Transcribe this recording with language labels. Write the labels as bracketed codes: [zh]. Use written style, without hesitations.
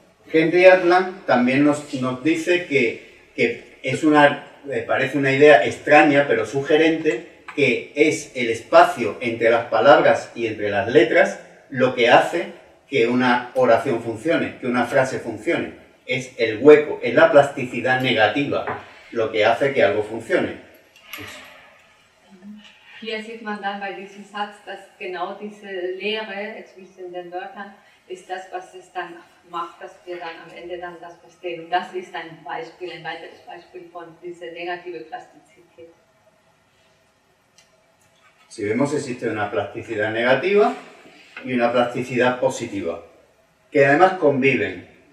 [es] Henry Atlan también nos dice que es parece una idea extraña pero sugerente que es el espacio entre las palabras y entre las letras lo que hace que una oración funcione, que una frase funcione. Es el hueco, es la plasticidad negativa lo que hace que algo funcione. [de] Hier sieht man dann bei diesem Satz, dass genau diese Leere zwischen den Wörtern ist das, was es dann macht, dass wir dann am Ende dann das verstehen. Und das ist ein Beispiel, ein weiteres Beispiel von dieser negativen Plastizität. [es] Si vemos, existe una plasticidad negativa y una plasticidad positiva, que además conviven.